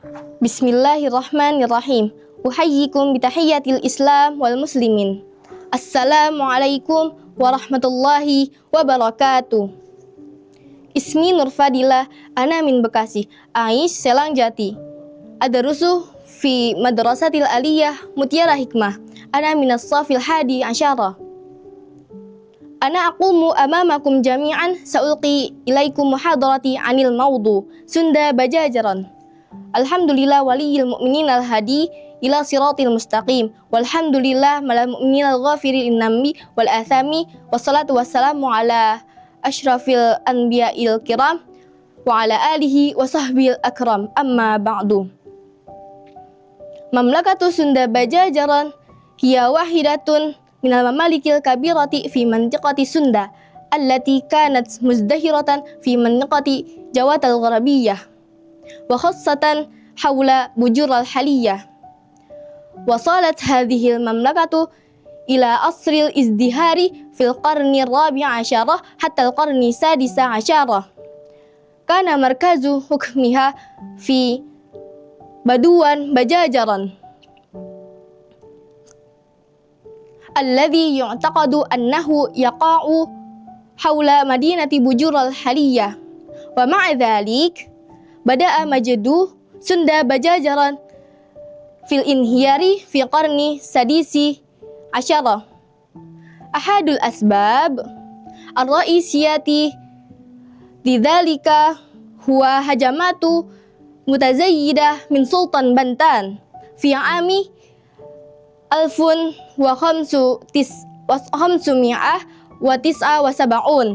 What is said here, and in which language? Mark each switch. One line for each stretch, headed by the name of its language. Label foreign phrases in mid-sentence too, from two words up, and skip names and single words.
Arabic: بسم الله الرحمن الرحيم. أحييكم بتحية الإسلام والمسلمين. السلام عليكم ورحمة الله وبركاته. Ismi Nurfadilah, ana min Bekasi, Aish Selang Jati. أدرس في مدرسة العالية Mutiara Hikmah. أنا من الصف الحادي عشر. أنا أقوم أمامكم جميعا سألقي إليكم محاضرة عن الموضوع Sunda Bajajaran. الحمد لله ولي المؤمنين الهادي إلى الصراط المستقيم. والحمد لله مالك المؤمنين الغافر الإنعام والآثام. والصلاة والسلام على أشرف الأنبياء الكرام وعلى آله وصحبه الأكرم. أما بعد. مملكة Sunda Bajajaran هي واحدة من الممالك الكبيرة في منطقة Sunda التي كانت مزدهرة في منطقة جاوة الغربية وخاصة حول bujur الحالية. وصلت هذه المملكة إلى عصر الازدهار في القرن الرابع عشر حتى القرن السادس عشر. كان مركز حكمها في Baduan Bajajaran الذي يعتقد أنه يقع حول مدينة bujur الحالية. ومع ذلك بدأ مجد Sunda Bajajaran في الانهيار في القرن السادس عشر. أحد الأسباب الرئيسية لذلك هو هجمات متزايدة من Sultan Bantan في عام ألف وخمسمائة وتسع وسبعين.